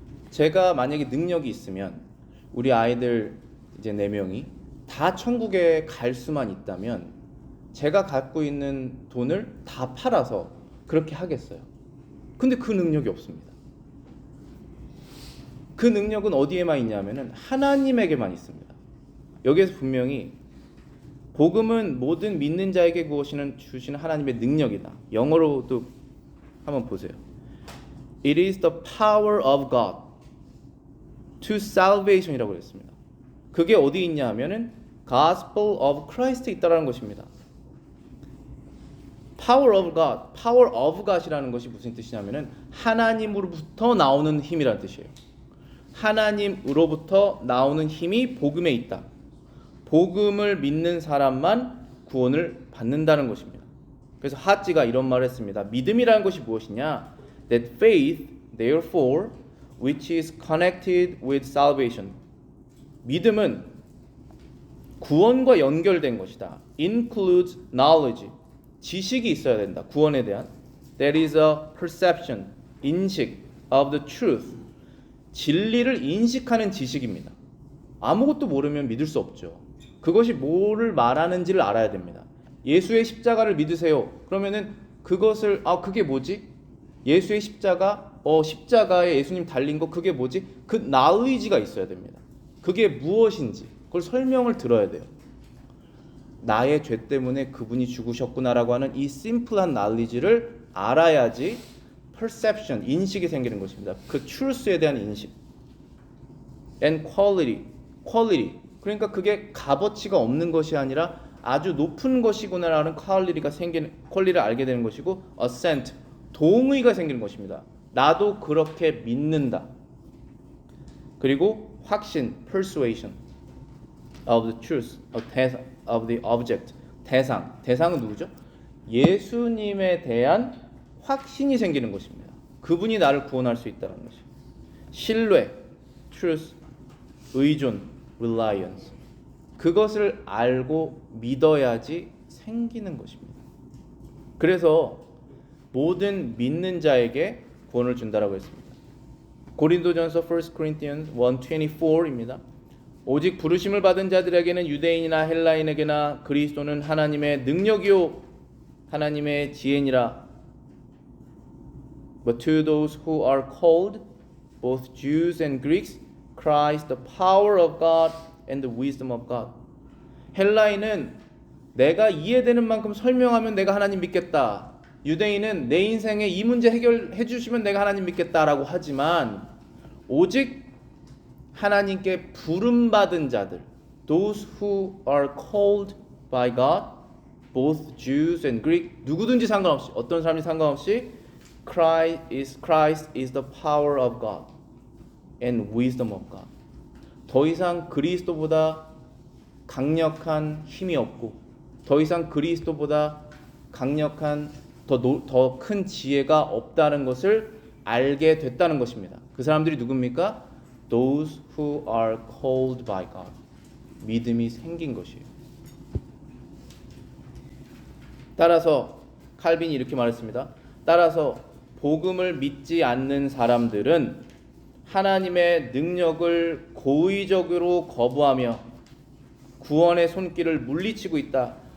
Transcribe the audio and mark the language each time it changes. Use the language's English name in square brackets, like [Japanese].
[Korean] 제가 만약에 능력이 있으면 우리 아이들 이제 4명이 다 천국에 갈 수만 있다면 제가 갖고 있는 돈을 다 팔아서 그렇게 하겠어요. 근데 그 능력이 없습니다. 그 능력은 어디에만 있냐면은 하나님에게만 있습니다. 여기에서 분명히 복음은 모든 믿는 자에게 주시는 하나님의 능력이다. 영어로도 한번 보세요. [English] It is the power of God to salvation [Korean] 이라고 했습니다. 그게 어디 있냐 하면은 [English] Gospel of Christ [Korean] 에 있다라는 것입니다. [English] power of God, power of God [Korean] 이라는 것이 무슨 뜻이냐면은 하나님으로부터 나오는 힘이라는 뜻이에요. 하나님으로부터 나오는 힘이 복음에 있다. 복음을 믿는 사람만 구원을 받는다는 것입니다. 그래서 하찌가 이런 말을 했습니다. 믿음이라는 것이 무엇이냐? [English] That faith, therefore, which is connected with salvation. [Korean] 믿음은 구원과 연결된 것이다. [English] Includes knowledge. [Korean] 지식이 있어야 된다. 구원에 대한. [English] That is a perception, [Korean] 인식 [English] of the truth. [Korean] 진리를 인식하는 지식입니다. 아무것도 모르면 믿을 수 없죠. 그것이 뭐를 말하는지를 알아야 됩니다. 예수의 십자가를 믿으세요. 그러면은 그것을 그게 뭐지? 예수의 십자가에 예수님 달린 거 그게 뭐지? 그 knowledge가 있어야 됩니다. 그게 무엇인지 그걸 설명을 들어야 돼요. 나의 죄 때문에 그분이 죽으셨구나라고 하는 이 심플한 knowledge를 알아야지 perception, 인식이 생기는 것입니다. 그 truth에 대한 인식. [English] And quality. [Korean] 그러니까 그게 값어치가 없는 것이 아니라 아주 높은 것이구나라는 퀄리티를 알게 되는 것이고 assent, 동의가 생기는 것입니다. 나도 그렇게 믿는다. 그리고 확신, [English] persuasion of the truth, of the object, [Korean] 대상은 누구죠? 예수님에 대한 확신이 생기는 것입니다. 그분이 나를 구원할 수 있다는 것이. 신뢰, truth, 의존, reliance. 그것을 알고 믿어야지 생기는 것입니다. 그래서 모든 믿는 자에게 구원을 준다라고 했습니다. 고린도전서 1 Corinthians 1:24입니다. 오직 부르심을 받은 자들에게는 유대인이나 헬라인에게나 그리스도는 하나님의 능력이요 하나님의 지혜니라. [English] But to those who are called, both Jews and Greeks, Christ the power of God and the wisdom of God. [Korean] 헬라인은 내가 이해되는 만큼 설명하면 내가 하나님 믿겠다. 유대인은 내 인생에 이 문제 해결해 주시면 내가 하나님 믿겠다라고 하지만 오직 하나님께 부름받은 자들, [English] those who are called by God, both Jews and Greek, [Korean] 누구든지 상관없이 어떤 사람이 상관없이 [English] Christ is the power of God and wisdom of God. [Korean] 더 이상 그리스도보다 강력한 힘이 없고 더 이상 그리스도보다 강력한 더 큰 지혜가 없다는 것을 알게 됐다는 것입니다. 그 사람들이 누굽니까? [English] Those who are called by God. [Korean] 믿음이 생긴 것이에요. 따라서 칼빈이 이렇게 말했습니다. 따라서 복음을 믿지 않는 사람들은 하나님의 능력을 고의적으로 거부하며 구원의 손길을 물리치고 있다.